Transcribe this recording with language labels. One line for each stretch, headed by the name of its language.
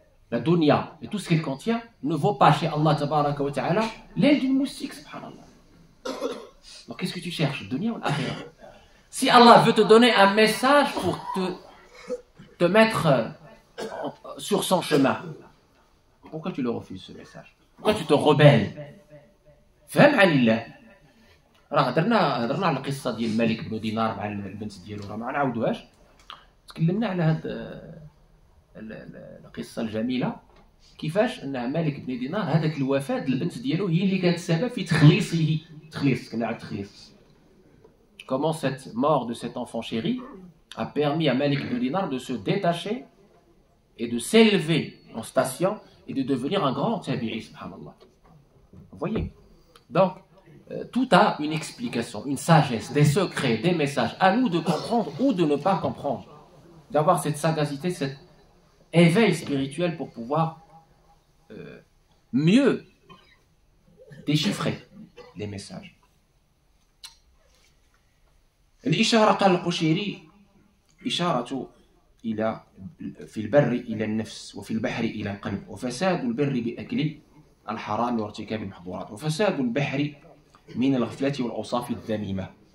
French: La dunya et tout ce qu'elle contient ne vaut pas chez Allah tabaraka wa ta'ala l'aile d'une moustique, subhanallah. Donc qu'est-ce que tu cherches? Dunya ou l'akhirah? Si Allah veut te donner un message pour te mettre sur son chemin, pourquoi tu le refuses ce message? Pourquoi tu te rebelles? فهم عن الله.
Arabic: راه هضرنا على القصه ديال مالك بن دينار مع البنت ديالو، راه ما نعاودوهاش. تكلمنا على هاد القصه الجميله كيفاش ان مالك بن دينار هذاك الوفاه البنت ديالو هي اللي كانت السبب في تخليصه. كنا على التخليص.
French: Comment cette mort de cet enfant chéri a permis à Malik ibn Dinar de se détacher et de s'élever en station et de devenir un grand tabi'i, subhanallah. Vous voyez? Donc, tout a une explication, une sagesse, des secrets, des messages. À nous de comprendre ou de ne pas comprendre. D'avoir cette sagacité, cet éveil spirituel pour pouvoir mieux déchiffrer les messages.
Arabic: الإشارة قال القشيري إشارة إلى في البر إلى النفس وفي البحر إلى القلب وفساد البر بأكل الحرام وارتكاب المحظورات وفساد البحر من الغفلة والأوصاف الذميمة